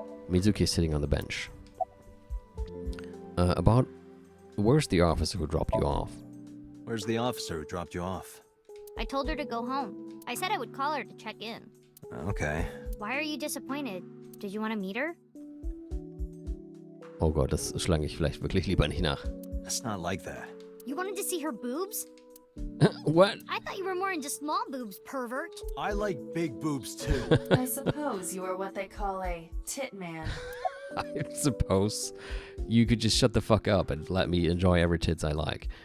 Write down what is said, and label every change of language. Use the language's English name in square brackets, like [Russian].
[English] Mizuki is sitting on the bench. Where's the officer who dropped you off? Where's the officer who dropped you off? I told her to go home. I said I would call her to check in. Okay. Why are you disappointed? Did you want to meet her? [German] Oh Gott, das schlage ich vielleicht wirklich lieber nicht nach. [English] It's not like that. You wanted to see her boobs? What? I thought you were more into small boobs, pervert. I like big boobs too. I suppose you are what they call a tit man. I suppose you could just shut the fuck up and let me enjoy every tits I like.